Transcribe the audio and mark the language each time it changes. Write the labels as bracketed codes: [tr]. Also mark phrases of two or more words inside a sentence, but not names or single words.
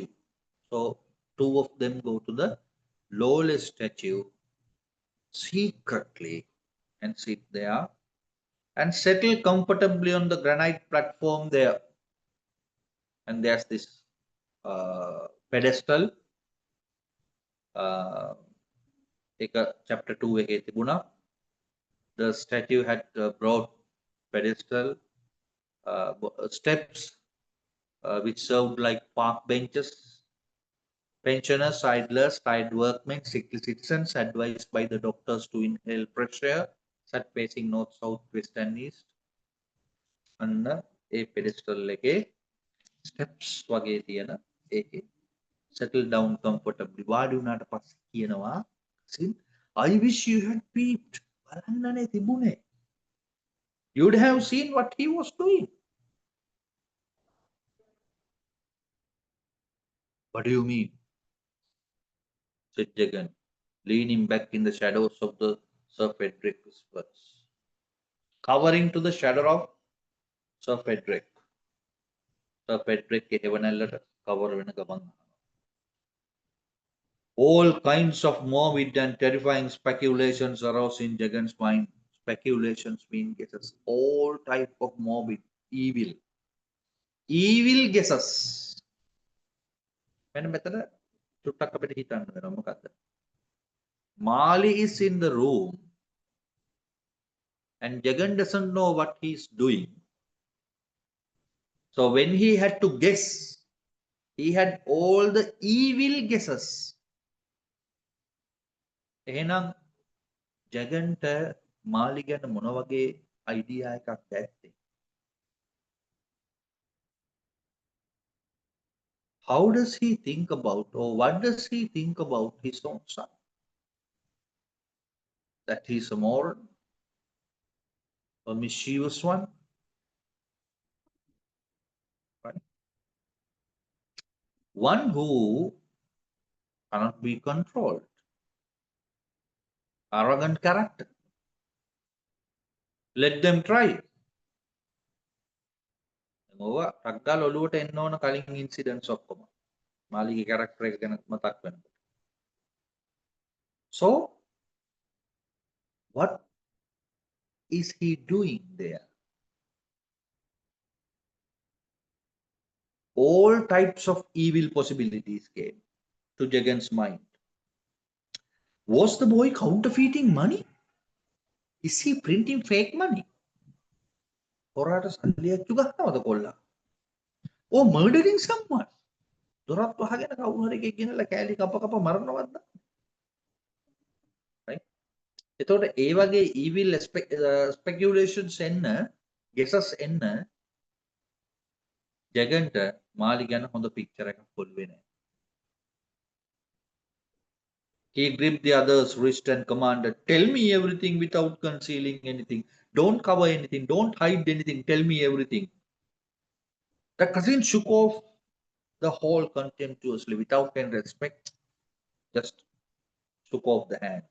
[en] So two of them go to the lowest statue secretly and sit there and settle comfortably on the granite platform there. And there's this pedestal. [si] Chapter 2 එකේ තිබුණා. [en] The statue had a broad pedestal, steps which served like park benches. Pensioners, idlers, tired workmen, sickly citizens advised by the doctors to inhale fresh air sat facing north, south, west and east. [si] අන්න ඒ pedestal එකේ steps වගේ තියෙන ඒකේ [en] settle down comfortably [si] වාඩි වුණාට පස්සේ කියනවා [en] I wish you had peeped. [si] බලන්නනේ තිබුණේ. [en] You'd have seen what he was doing. What do you mean? Said Jagan, leaning back in the shadows of the Sir Frederick's words. Covering to the shadow of Sir Frederick. [si] Sir Frederick එවනැල්ලට cover වෙන ගමන්. [en] All kinds of morbid and terrifying speculations arose in Jagan's mind. Speculations mean guesses. All type of morbid, evil guesses. [si] මෙන්න මෙතන චුට්ටක් අපිට හිතන්න වෙනවා මොකද්ද? [en] Mali is in the room and Jagan doesn't know what he's doing. So when he had to guess, he had all the evil guesses. [si] එහෙනම් ජගන්ට මාලි ගැන මොන වගේ අයිඩියා එකක් ඇත්තේ? [en] How does he think about, or what does he think about his own son? That he's a moron, a mischievous one, right? One who cannot be controlled, arrogant character. Let them try. [si] ඕවා ටක් ගාලා ඔලුවට එන්න ඕන කලින් ඉන්සිඩන්ට්ස් ඔක්කොම. මාලිගේ කැරක්ටර් එක ගැන මතක් වෙනකොට. [en] So what is he doing there? All types of evil possibilities came to Jagan's mind. Was the boy counterfeiting money? Is he printing fake money? [si] හොරාට සල්ලි අච්චු ගන්නවද කොල්ලා? [en] Or murdering someone? [si] දොරත් වහගෙන කවුරු හරි එකෙක් ගෙනලා කෑලි කප කප මරනවද? Right? එතකොට ඒ වගේ [en] evil speculations [si] එන්න, guesses එන්න ජගන්ට මාලි ගැන හොඳ picture එකක් පොළුවේ නැහැ. [en] He gripped the other's wrist and commanded, "Tell me everything without concealing anything. Don't cover anything. Don't hide anything. Tell me everything." The cousin shook off the whole contemptuously without any respect, just shook off the hand.